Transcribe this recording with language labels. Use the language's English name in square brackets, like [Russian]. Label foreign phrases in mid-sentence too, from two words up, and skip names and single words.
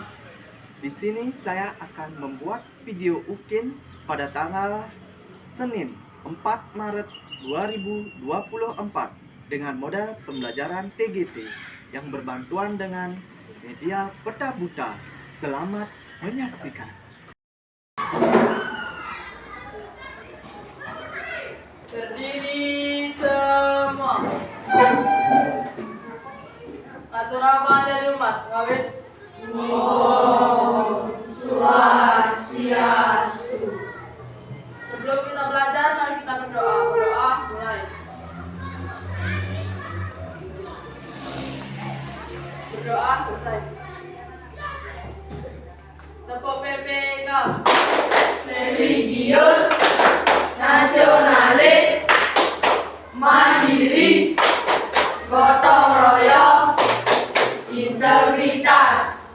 [Indonesian] Di sini saya akan membuat video UKIN pada tanggal Senin 4 Maret 2024 dengan model pembelajaran TGT yang berbantuan dengan media peta buta. Selamat menyaksikan. Berdiri semua. Atur apa dari umat? Ngawit. [Sanskrit] Om Swastiastu. [Indonesian] Sebelum kita belajar, mari kita berdoa. Berdoa mulai. Berdoa selesai. Tepuk PPK. Religius, nasionalis, mandiri, gotong royong, integritas.